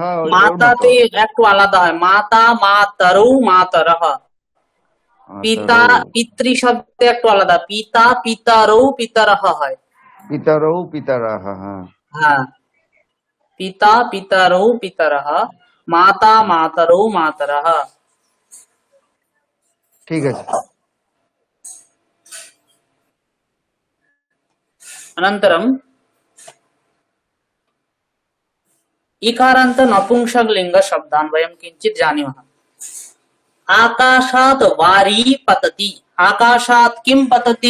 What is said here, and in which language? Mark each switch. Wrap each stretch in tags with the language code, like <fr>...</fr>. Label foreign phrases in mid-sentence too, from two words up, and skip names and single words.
<bn>মাতাতে একটু আলাদা হয়</bn> <sa>মাতা মাতারৌ মাতারাহ</sa> <bn>পিতা পিতৃ শব্দে একটু আলাদা</bn> <sa>পিতা পিতারৌ পিতারাহ</sa> <bn>হয়</bn> <sa>পিতারৌ পিতারাহ হ্যাঁ পিতা পিতারৌ পিতারাহ মাতা মাতারৌ মাতারাহ</sa> <bn>ঠিক আছে</bn> <sa>अनन्तरं इकारान्त नपुंसकलिङ्ग शब्दान् वयं किञ्चित् जानीमः आकाशात् वारी पतति आकाशात् किं पतति</sa>